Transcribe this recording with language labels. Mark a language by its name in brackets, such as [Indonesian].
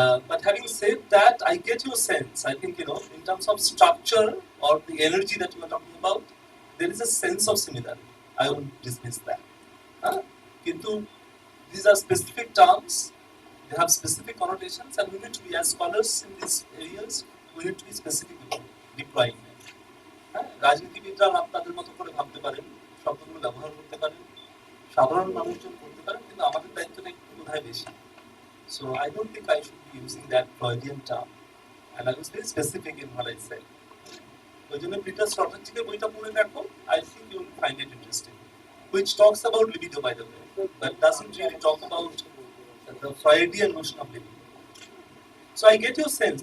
[English] But having said that, I get your sense. I think, in terms of structure or the energy that you are talking about, there is a sense of similarity. I won't dismiss that. Kintu, these are specific terms, they have specific connotations, and we need to be, as scholars in these areas, we need to be specific with deploying them. [Bangla] রাজনীতিবিদরা আপনাদের মতো করে ভাবতে পারেন, শব্দগুলো ব্যবহার করতে পারেন, সাধারণ মানুষজন করতে পারেন, কিন্তু আমাদের দায়িত্বটা একটু বোধহয় বেশি। [English] So I don't think I should be using that Freudian term, and I was very specific in what I said. [Bangla] ওই জন্য পিটার স্ট্রাটেজিকের বইটা পড়ে দেখো, [English] I think you will find it interesting, which talks about libido, by the way, but doesn't really talk about the Freudian notion of libido. So I get your sense.